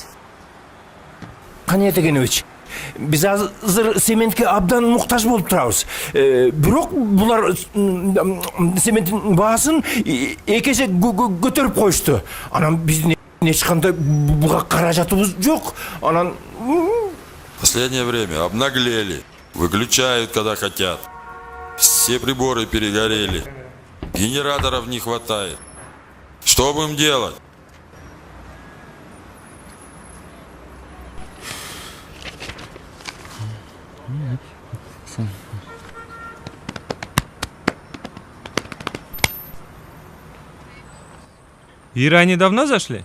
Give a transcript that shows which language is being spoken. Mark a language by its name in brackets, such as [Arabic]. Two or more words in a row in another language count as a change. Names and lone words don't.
[Kyrgyz] Кане Тегенович, биз азыр сементке абдан муктаж болуп турабыз. Бирок булар сементтин баасын эки эсе көтөрүп коюшту. Анан биздин эч кандай буга каражатыбыз жок. Анан [Russian] Последнее время обнаглели. Выключают, когда хотят. Все приборы перегорели. Генераторов не хватает. Что будем делать? Ира, они давно зашли?